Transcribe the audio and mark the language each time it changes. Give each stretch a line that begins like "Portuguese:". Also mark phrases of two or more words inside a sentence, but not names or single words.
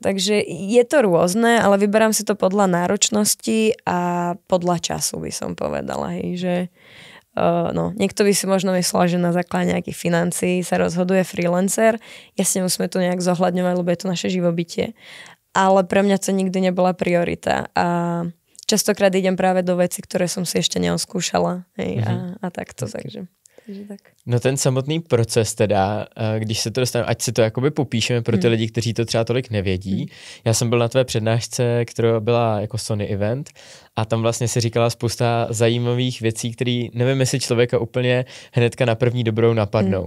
Slovak: Takže je to rôzne, ale vyberám si to podľa náročnosti a podľa času by som povedala, hej, že niekto by si možno myslel, že na základe nejakých financií sa rozhoduje freelancer. Jasne musíme to nejak zohľadňovať, lebo je to naše živobytie. Ale pre mňa to nikdy nebola priorita a častokrát idem práve do veci, ktoré som si ešte neoskúšala, hej, a takto, takže tak.
Czech: No ten samotný proces teda, když se to dostaneme, ať si to jakoby popíšeme pro ty lidi, kteří to třeba tolik nevědí. Já jsem byl na tvé přednášce, která byla jako Sony event a tam vlastně si říkala spousta zajímavých věcí, které nevím, jestli člověka úplně hnedka na první dobrou napadnou.